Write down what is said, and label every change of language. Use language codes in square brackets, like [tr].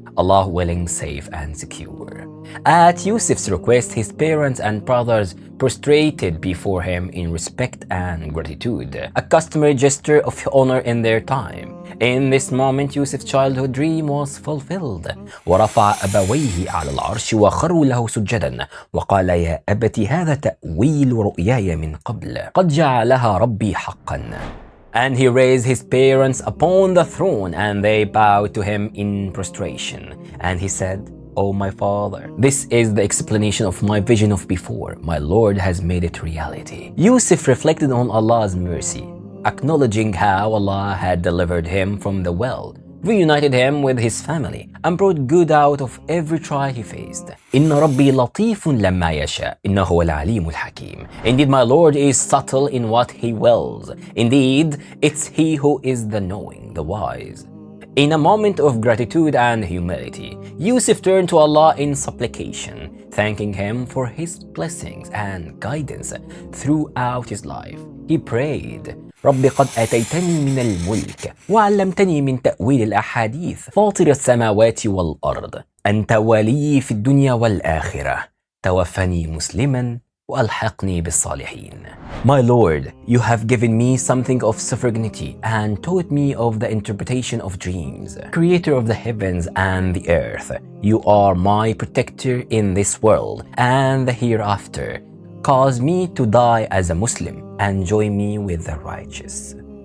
[en] Allah willing, safe and secure. At Yusuf's request, his parents and brothers prostrated before him in respect and gratitude, a customary gesture of honor in their time. In this moment, Yusuf's childhood dream was fulfilled. [ar] ورفع أبويه على العرش وخروا له سجدا وقال يا أبت هذا تأويل رؤياي من قبل قد جعلها ربي حقا. [en] And he raised his parents upon the throne, and they bowed to him in prostration. And he said, O my father, this is the explanation of my vision of before. My Lord has made it reality. Yusuf reflected on Allah's mercy, acknowledging how Allah had delivered him from the well, reunited him with his family, and brought good out of every trial he faced. [ar] إن ربي لطيف لما يشاء إنه هو العليم الحكيم. [en] Indeed, my Lord is subtle in what he wills. Indeed, it's he who is the knowing, the wise. In a moment of gratitude and humility, Yusuf turned to Allah in supplication, thanking him for his blessings and guidance throughout his life. He prayed, [ar] رب قد آتيتني من الملك وعلمتني من تأويل الأحاديث فاطر السماوات والأرض أنت ولي في الدنيا والآخرة توفني مسلما وألحقني بالصالحين. [en] My Lord, you have given me something of sovereignty and taught me of the interpretation of dreams. Creator of the heavens and the earth, you are my protector in this world and the hereafter. Cause me to die as a Muslim and join me with the righteous.